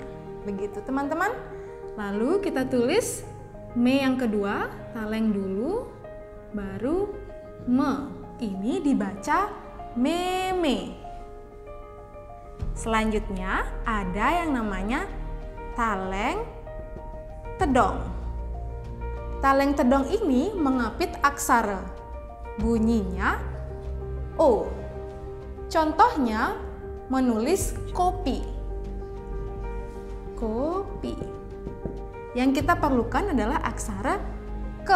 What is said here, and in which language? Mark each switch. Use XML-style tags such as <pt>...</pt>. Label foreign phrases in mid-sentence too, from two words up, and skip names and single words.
<id>Begitu teman-teman. Lalu kita tulis me yang kedua, taleng dulu, baru me. Ini dibaca meme. Selanjutnya ada yang namanya taleng tedong. Taleng tedong ini mengapit aksara. Bunyinya O. Contohnya menulis kopi. Kopi. Yang kita perlukan adalah aksara ke.</id>